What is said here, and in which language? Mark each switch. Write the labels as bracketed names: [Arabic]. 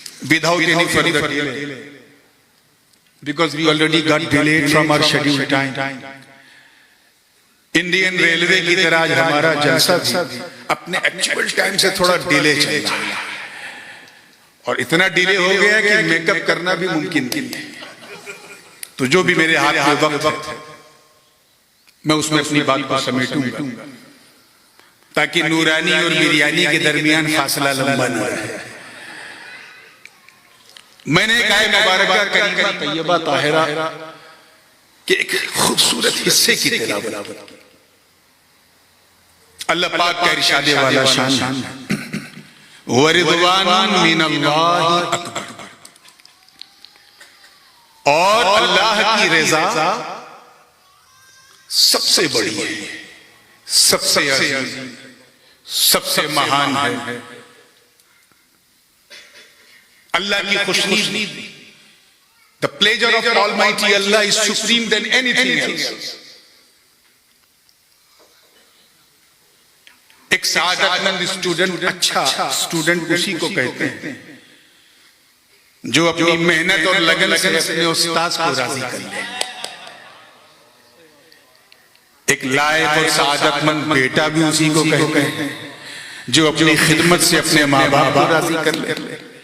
[English] Without any further delay, because we already got delayed from our scheduled time. [Urdu] Indian railway کی طرح آج ہمارا جلسہ بھی اپنے ایکچوئل ٹائم سے تھوڑا ڈیلے چل رہا ہے اور اتنا ڈیلے ہو گیا کہ میک اپ کرنا بھی ممکن نہیں ہے. تو جو بھی میرے ہاتھ میں وقت ہے میں اس میں اپنی بات کو سمیٹوں گا تاکہ نورانی اور بریانی کے درمیان فاصلہ لمبا نہ رہے. میں نے ایک آیت مبارکہ کریمہ طیبہ طاہرہ کہ ایک خوبصورت حصے کی تلاوت کی. اللہ پاک کا ارشاد والا شان [Arabic] وَرِضْوَانٌ مِّنَ اللَّهِ أَكْبَرُ. [Urdu] اور اللہ کی رضا سب سے بڑی ہے، سب سے عظیم، سب سے مہان ہے. اللہ کی خوشنودی [English] the pleasure of Almighty Allah is supreme than anything else. [Urdu] ایک سعادت مند اسٹوڈنٹ اچھا اسٹوڈنٹ اسی کو کہتے ہیں جو اپنی محنت اور لگن سے اپنے استاذ کو راضی کر لے. ایک لائق اور سعادت مند بیٹا بھی اسی کو کہتے ہیں جو اپنی خدمت سے اپنے ماں باپ کو راضی کر لے.